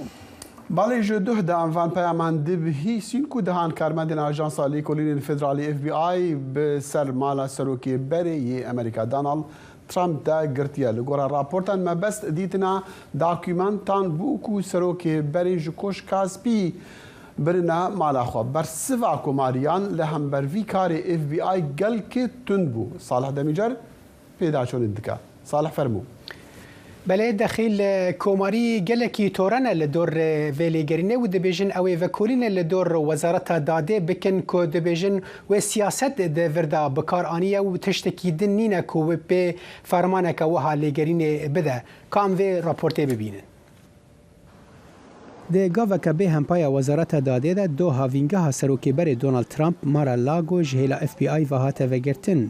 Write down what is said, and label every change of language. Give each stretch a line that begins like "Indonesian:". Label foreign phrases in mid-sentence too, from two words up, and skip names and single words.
Kurdish: باڵێژ دوهدا ئەمڤان پەیامان دبهی سینکو دەهان کارمەندێن ئاژانسا لێکۆڵینên فێدرالی FBI بسەر ماڵە سەرۆکی بەرەیی ئەمریکا داناڵد ترامپ دا گرتیە لە گۆرە راپۆرتان مەبەست دیتنا داکیومانتان بووکو سەرۆکی بەرێژ کۆشکا سپی برنا مالاخوا برسوا کۆماریان لە هەمبەروی کارێ FBI گەلکێ تند بوو. صالح دەمیجەر پێدا چۆنت دکە. صالح فەرموو. بەلێ دەخیل کۆماری گەلێکی تۆرەنە لە دۆر vêlêgerînê û dibêjin ew ê vekolîne li dor wezareta dadê bikin ku dibêjin wê siyaset di vir da bikar aniye û tiştekî din nîne ku wê pê fermaneke wiha lêgerînê bide. Kam vê raportê bibînin. Di gaveka bê hempaya wezareta dadê de do havîngeha serokêberê Donald Trump Mar-a-Lago ji hêla FBI ve hate vegirtin.